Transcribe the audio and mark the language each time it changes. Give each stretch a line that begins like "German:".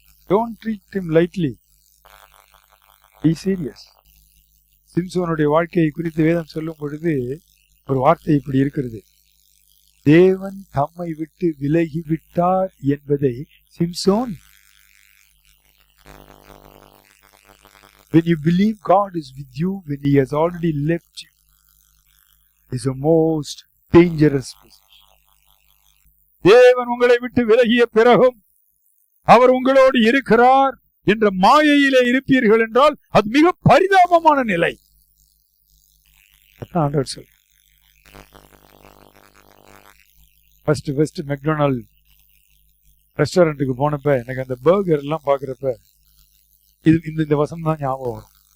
English: Don't treat him lightly. Be serious.
Tamil: சிம்சோனுடைய வாழ்க்கையை குறித்து வேதம் சொல்லும் பொழுது ஒரு வார்த்தை இப்படி இருக்கிறது, தேவன் தம்மை விட்டு விலகி விட்டார் என்பதை Samson.
English: When you believe God is with you when he has already left you, is a most dangerous position.
Tamil: தேவன் உங்களை விட்டு விலகிய பிறகும் அவர் உங்களோடு இருக்கிறார் என்ற மாயையிலே இருப்பீர்கள் என்றால் அது மிக பரிதாபமான நிலை. ஃபர்ஸ்ட் மெக்டொனால்ட் ரெஸ்டாரண்ட்டுக்கு போனப்ப எனக்கு அந்த பர்கர் எல்லாம் பார்க்குறப்ப இது இந்த வசனம் தான் ஞாபகம் வரும்.